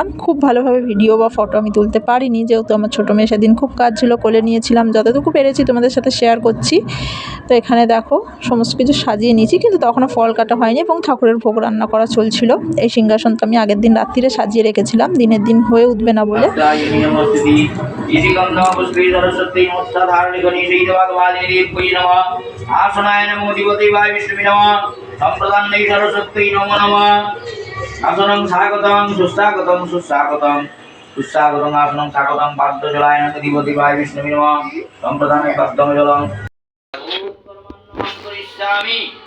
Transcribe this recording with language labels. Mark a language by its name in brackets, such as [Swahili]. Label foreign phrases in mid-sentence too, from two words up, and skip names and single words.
[Bangla] খুব ভালোভাবে ভিডিও বা ফটো আমি তুলতে পারিনি, যেহেতু আমার ছোটো মেয়ে সেদিন খুব কাজ ছিল, কোলে নিয়েছিলাম। যতটুকু পেরেছি তোমাদের সাথে শেয়ার করছি। তো এখানে দেখো সমস্ত কিছু সাজিয়ে নিয়েছি, কিন্তু তখনও ফল কাটা হয়নি এবং ঠাকুরের ভোগ রান্না করা চলছিল। এই সিংহাসনটা আমি আগের দিন রাত্রিরে সাজিয়ে রেখেছিলাম, দিনের দিন হয়ে উঠবে না বলে। [Sanskrit] आसनाय नमो दिवते वाय विष्णुवे नमः संप्रदान्नै सरस्वत्यै नमो नमः आसनं स्वागतं सुस्वागतं सुस्वागतं सुस्वागतं आसनं स्वागतं पाद्यजलाय नमो दिवते वाय विष्णुवे नमः संप्रदान्नै पाद्यजलं करिष्यामि